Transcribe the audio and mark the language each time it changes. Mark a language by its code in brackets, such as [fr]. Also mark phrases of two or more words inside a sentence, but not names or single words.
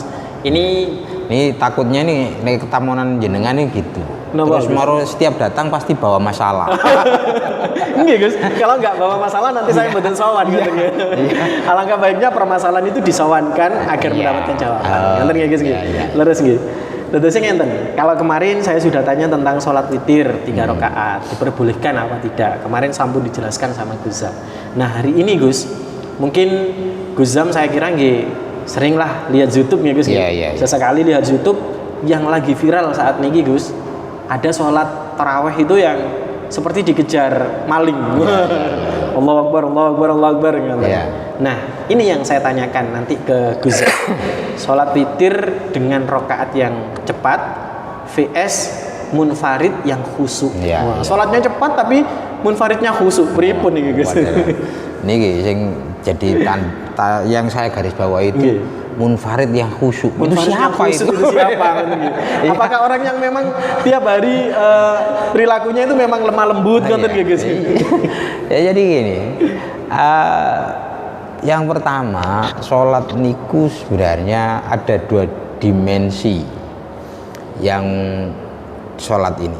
[id] Ini takutnya nih [jv] ketamunan jenengan [id] nih gitu. Terus mau setiap datang pasti bawa masalah. Enggak Gus, kalau nggak bawa masalah nanti saya betul sowan gitu. Alangkah baiknya permasalahan itu disowankan agar mendapatkan jawaban. [jv] Ngenten nggih Gus nggih. Leres nggih. Terusnya ngenten. [id] Kalau kemarin saya sudah tanya tentang sholat witir 3 rakaat, diperbolehkan apa tidak. Kemarin sampun dijelaskan sama Guzam. Nah, hari ini Gus, mungkin Guzam saya kira nggih seringlah lihat YouTube ya Gus. Sesekali lihat YouTube yang lagi viral saat ini Gus. Ada sholat taraweh itu yang seperti dikejar maling. [ar] الله أكبر الله أكبر الله أكبر. [id] Nah, ini yang saya tanyakan nanti ke Gus. Sholat witir dengan rokaat yang cepat vs munfarid yang khusyuk. Sholatnya cepat tapi munfaridnya khusyuk. Pripun nih Gus? [jv] Niki sing [id] jadi yang saya garis bawah itu munfarid yang khusyuk. Itu siapa itu? Apakah orang yang memang tiap hari perilakunya itu memang lemah lembut gitu Gus? Ya jadi gini. Yang pertama, sholat niku sebenarnya ada 2 dimensi yang sholat ini.